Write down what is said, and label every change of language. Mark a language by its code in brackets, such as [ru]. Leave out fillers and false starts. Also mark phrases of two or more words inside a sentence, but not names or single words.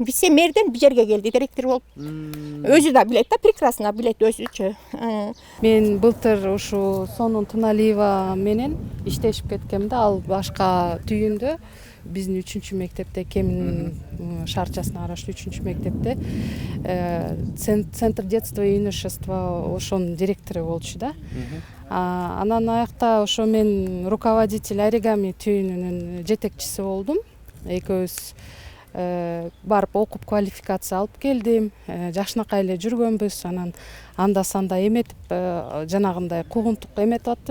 [ky] Вице-мэрден бу жерге келди, директор болуп. Өзү да билет да, прекрасно билет өзүчө. Мен былтыр ушу Сонун Тыналиева менен иштешип кеткем да, ал башка түйүндө биздин 3-чү мектепте, Кемин шаарчасына караштуу 3-чү мектепте [ru] Центр детства и юношества [ky] ошонун директору болчу да. Анан аякта ошо мен руководитель оригами түйүнүнүн жетекчиси болдум. Экөөбүз барып окуп квалификация алып келдим. Жакшынакай эле жүргөнбүз. Анан анда санда эметип жанагындай куугунтук эметип атты.